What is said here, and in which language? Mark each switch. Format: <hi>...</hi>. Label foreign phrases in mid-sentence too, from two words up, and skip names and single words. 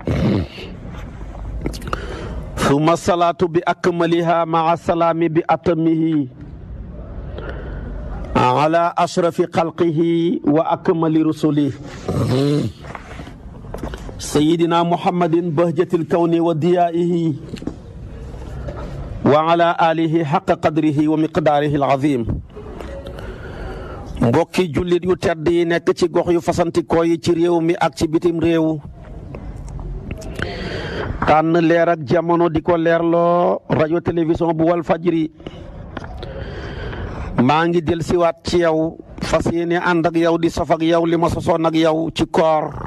<ar>ثم الصلاة بأكملها مع السلام بأتمه على أشرف خلقه وأكمل رسله سيدنا محمد بهجة الكون وضيائه وعلى آله حق قدره ومقداره العظيم.</ar> <wo>mbokki jullit yu tedd yi nekk ci gox yu fasantikoo yi ci réew mi ak ci bitim réew tànn leer ak jamono di ko leerloo rajo télévision bu wal fajri maa ngi del siwaat ci yow fas yéene ànd ak yow di sof ak yow li ma sosoon ak yow ci koor</wo>